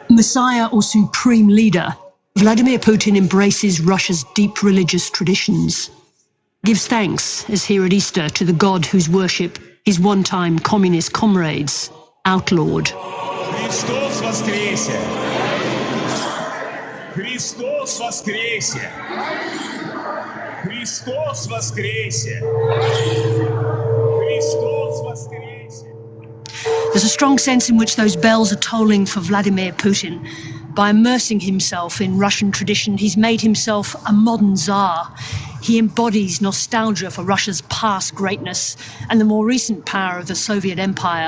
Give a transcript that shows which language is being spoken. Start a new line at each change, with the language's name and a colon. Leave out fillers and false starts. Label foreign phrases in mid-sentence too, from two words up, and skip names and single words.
English: Messiah or supreme leader, Vladimir Putin embraces Russia's deep religious traditions, gives thanks, as here at Easter, to the God whose worship his one-time communist comrades outlawed.
Russian: Христос воскресе! Христос воскресе! Христос воскресе! Христос воскресе!
English: There's a strong sense in which those bells are tolling for Vladimir Putin. By immersing himself in Russian tradition, he's made himself a modern Tsar. He embodies nostalgia for Russia's past greatness and the more recent power of the Soviet Empire.